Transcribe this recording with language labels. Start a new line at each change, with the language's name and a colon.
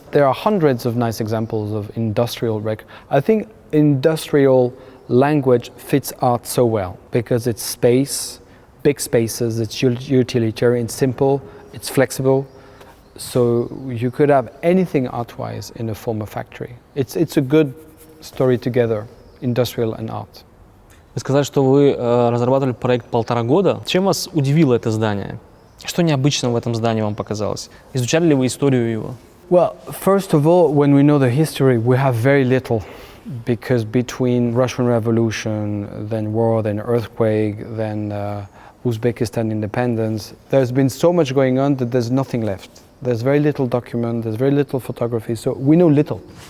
English: There are hundreds of nice examples of industrial I think industrial language fits art so well because it's space, big spaces, it's utilitarian, it's simple, it's flexible. So you could have anything art-wise in a former factory. It's a good story together, industrial and art.
Russian: Вы сказали, что вы разрабатывали проект 1,5 года. Чем вас удивило это здание? Что необычного в этом здании вам показалось? Изучали ли вы историю его?
English: Well, first of all, when we know the history, we have very little, because between Russian Revolution, then war, then earthquake, then Uzbekistan independence, there's been so much going on that there's nothing left. There's very little document, there's very little photography, so we know little.